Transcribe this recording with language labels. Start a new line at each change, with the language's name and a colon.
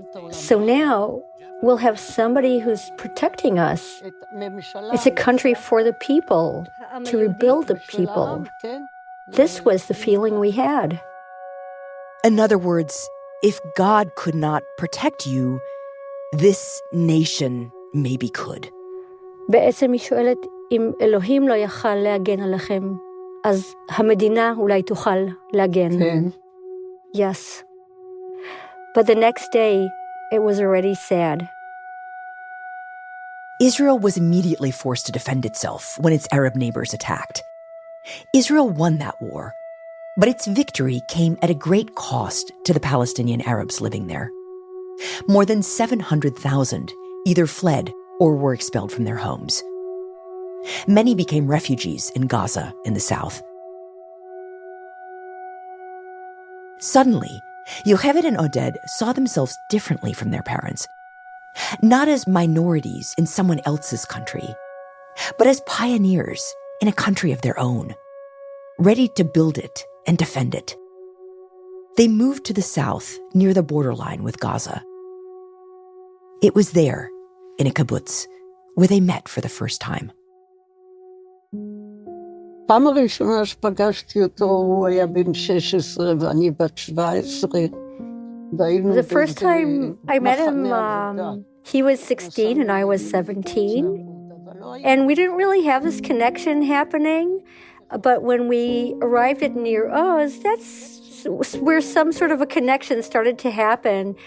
English: So now we'll have somebody who's protecting us. It's a country for the people, to rebuild the people. This was the feeling we had. In other words, if God could not protect you, this nation maybe could.
Hebrew: בעצם היא שואלת, אם אלוהים לא יכל להגן עליכם, אז המדינה אולי תוכל להגן. כן.
English: Yes. But the next day, it was already sad. Israel was immediately forced to defend itself when its Arab neighbors attacked. Israel won that war, but its victory came at a great cost to the Palestinian Arabs living there. More than 700,000 either fled or were expelled from their homes. Many became refugees in Gaza in the south. Suddenly, Yocheved and Oded saw themselves differently from their parents, not as minorities in someone else's country, but as pioneers in a country of their own, ready to build it and defend it. They moved to the south near the borderline with Gaza. It was there, in a kibbutz, where they met for the first time.
Hebrew: פעם הראשונה שפגשתי אותו, הוא היה בן 16 ואני בת 17.
English: The first time I met him, he was 16 and I was 17. And we didn't really have this connection happening. But when we arrived at Nir Oz, that's where some sort of a connection started to happen.